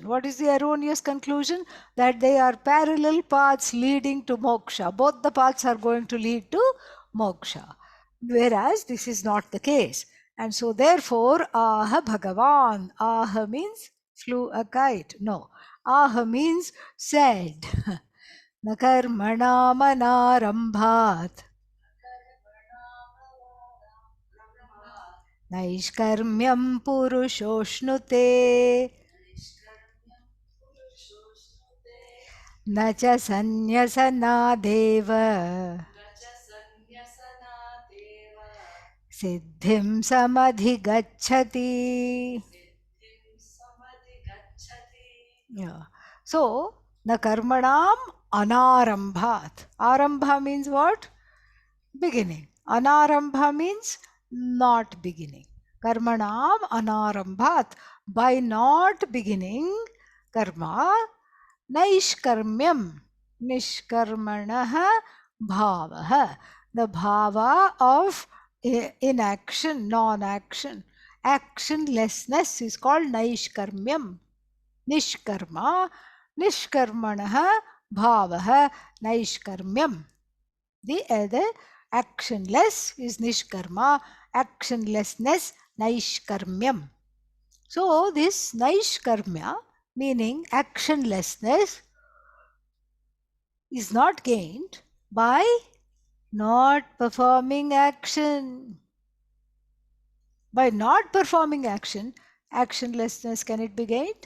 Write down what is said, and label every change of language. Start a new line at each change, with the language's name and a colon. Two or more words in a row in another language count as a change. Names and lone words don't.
English: What is the erroneous conclusion? That they are parallel paths leading to moksha. Both the paths are going to lead to moksha. Whereas this is not the case. And so therefore,
Sanskrit: aha Bhagavan.
English: Aha means flew a kite. No. Aha means said.
Sanskrit: Nakarmana manarambhat. Naishkarmyam purushošnute na cha sanyasana siddhim samadhigacchati.
English: Yeah. So,
Sanskrit: na karmanam anarambhat.
English: Arambha means what? Beginning. Anarambha means not beginning.
Sanskrit: Karmanam anarambhat.
English: By not beginning karma, naishkarmyam.
Sanskrit: Nishkarmanah bhavaha.
English: The bhava of inaction, non-action. Actionlessness is called naishkarmyam.
Sanskrit: Nishkarma, nishkarmanah bhavah, naishkarmyam.
English: The actionless is nishkarma, actionlessness naishkarmyam. So this naishkarmya, meaning actionlessness, is not gained by not performing action. By not performing action, actionlessness, can it be gained?